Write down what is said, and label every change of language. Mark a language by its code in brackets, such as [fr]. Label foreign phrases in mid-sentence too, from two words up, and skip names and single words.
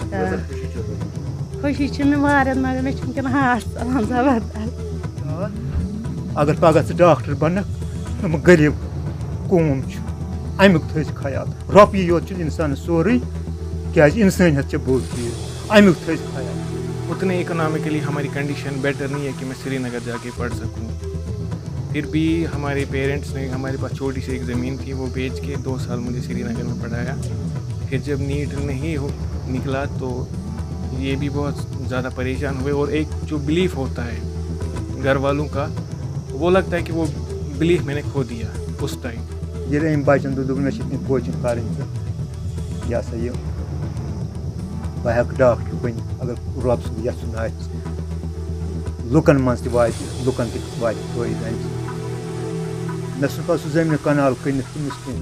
[ks] خوشی چھِ مےٚ واریاہ مگر مےٚ چھُ وٕنکٮ۪ن ہاٹ ژلان زبردست. اگر پگہہ ژٕ ڈاکٹر بنکھ یِم غریٖب قوم چھُ امیُک تھٲے زِ خیال. رۄپیہِ یوت چھُنہٕ اِنسانَس سورُے کیازِ اِنسٲنیت چھِ بوٚڑ چیٖز امیُک تھٲے زِ خیال. [ur] اتنے اکنامکلی ہماری [en] condition better [ur] نہیں ہے کہ میں سری نگر جا کے پڑھ سکوں. پھر بھی ہمارے پیرنٹس نے ہمارے پاس چھوٹی سی ایک زمین تھی وہ بیچ کے 2 سال مجھے سری نگر میں پڑھایا. پھر جب نیٹ نہیں نکلا تو یہ بھی بہت زیادہ پریشان ہوئے. اور ایک جو بلیف ہوتا ہے گھر والوں کا وہ لگتا ہے کہ وہ بلیف میں نے کھو دیا اس ٹائم. [ks] ییٚلہِ أمۍ بَچَن دوٚپ مےٚ چھِ یِتھ کوچِنٛگ کَرٕنۍ تہٕ یہِ ہسا یہِ بہٕ ہٮ۪کہٕ ڈاکٹر بٔنِتھ اگر رۄب سُنٛد یَژھُن آسہِ. لُکَن منٛز تہِ واتہِ لُکَن تہِ واتہِ فٲیدٕ اَمہِ سۭتۍ. مےٚ ژھُن پَتہٕ سُہ زٔمیٖن کَنال کٕنِتھ تٔمِس کِہیٖنۍ.